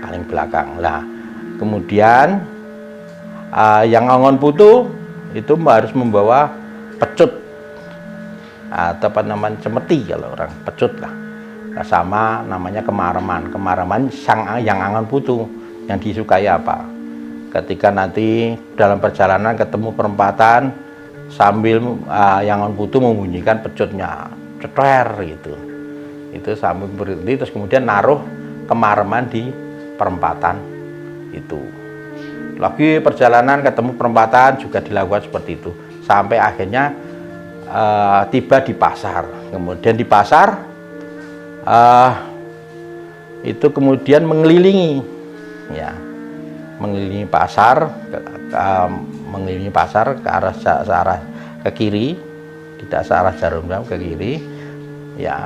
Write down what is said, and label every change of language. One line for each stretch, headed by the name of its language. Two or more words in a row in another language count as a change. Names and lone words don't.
Indonesian: Lah, kemudian yang Angon Putu itu harus membawa pecut atau apa namanya, cemeti kalau orang, pecut lah. Sama namanya kemareman Sang Hyang Angon Putu. Yang disukai apa? Ketika nanti dalam perjalanan ketemu perempatan, sambil Yang Angon Putu membunyikan pecutnya, ceter gitu. Itu sambil berhenti, terus kemudian naruh kemareman di perempatan itu. Lagi perjalanan ketemu perempatan juga dilakukan seperti itu. Sampai akhirnya tiba di pasar. Kemudian di pasar itu kemudian mengelilingi, ya, mengelilingi pasar, ke arah ke kiri, tidak searah Jarum Jam, ke kiri, ya.